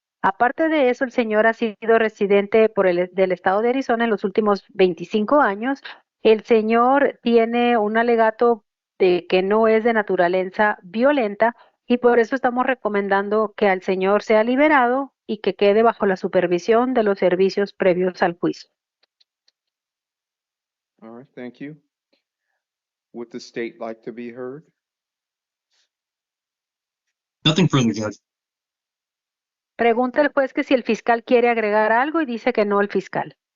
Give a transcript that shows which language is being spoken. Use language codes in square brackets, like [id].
[es] Aparte de eso, el señor ha sido residente del estado de Arizona en los últimos 25 años. El señor tiene un alegato de que no es de naturaleza violenta y por eso estamos recomendando que al señor sea liberado y que quede bajo la supervisión de los servicios previos al juicio. [en] All right, thank you. Would the state like to be heard? Nothing further, Judge. [es] Pregunta el juez que si el fiscal quiere agregar algo y dice que no el fiscal.